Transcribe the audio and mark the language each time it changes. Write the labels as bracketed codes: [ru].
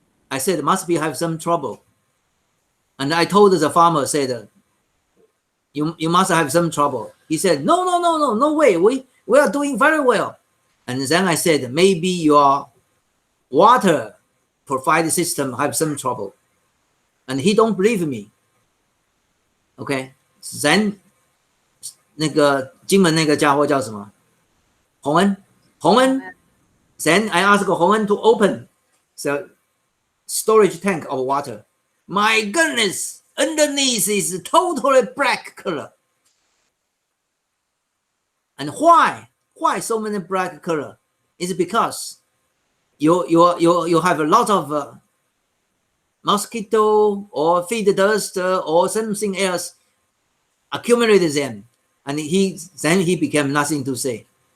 [en] I said must be have some trouble, and I told the farmer, said you must have some trouble. He said no way, we are doing very well. And then I said maybe your water provide system have some trouble. And he don't believe me. Okay, then [zh] 那个金门那个家伙叫什么？洪恩。 [en] Then I asked 洪恩 to open the storage tank of water. My goodness, underneath is totally black color. And why so many black color? It's because you have a lot of mosquito or feed dust or something else accumulated them, and then he became nothing to say.